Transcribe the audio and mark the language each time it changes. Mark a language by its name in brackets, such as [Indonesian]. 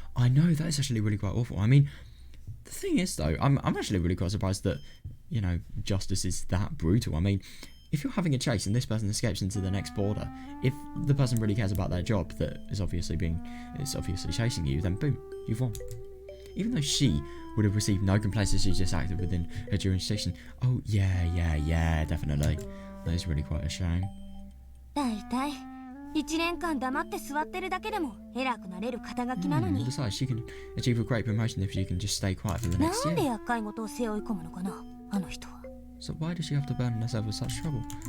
[English] I know, that is actually really quite awful. I mean, the thing is, though, I'm actually really quite surprised that, you know, justice is that brutal. I mean, if you're having a chase and this person escapes into the next border, if the person really cares about their job that is obviously chasing you, then boom, you've won. Even though she would have received no complaints as she just acted within her jurisdiction. Oh, yeah, definitely. That is really quite a shame. [Japanese] 1年間黙って座ってるだけでも偉くなれる肩書きなのに。 [English] Besides, she can achieve a great promotion if she can just stay quiet for the next year. [Japanese] なんで厄介事を背負い込むのかな、あの人は。 [English] So why does she have to burden herself with such trouble?